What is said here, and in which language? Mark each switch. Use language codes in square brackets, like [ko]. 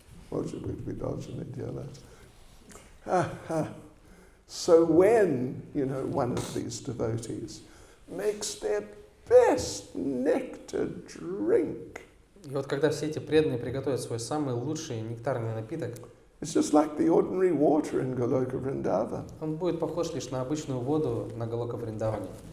[ru] Может быть, вы должны делать. [en] So when, one of these devotees makes their best nectar drink, [ru] И вот когда все эти преданные приготовят свой самый лучший нектарный напиток, [en] it's just like the ordinary water in Goloka Vrindavan. [ru] он будет похож лишь на обычную воду на Галока Вриндаване.